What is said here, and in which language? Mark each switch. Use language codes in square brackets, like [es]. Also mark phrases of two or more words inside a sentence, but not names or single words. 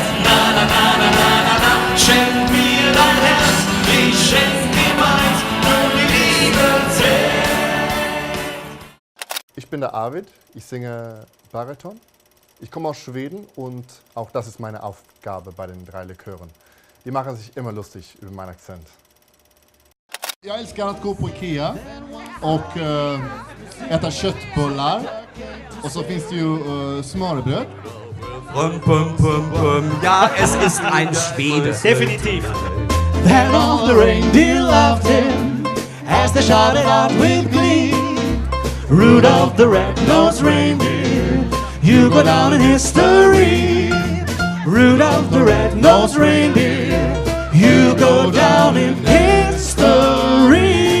[de] Na na na na na na na, schenk mir dein Herz, ich schenk dir meins, nur die Liebe zählt. Ich bin der Arvid, ich singe Bariton. Ich komme aus Schweden und auch das ist meine Aufgabe bei den 3 Likören. Die machen sich immer lustig über meinen Akzent. [sv] Jag älskar att gå på Ikea och äta köttbullar. Och så finns det ju smörrebröd. [de] Ja, es ist ein Schwede. Definitiv. [en] Then all the reindeer loved him as they shouted out with glee. Rudolph the red-nosed reindeer, you go down in history. Rudolph the red-nosed reindeer, you go down in history.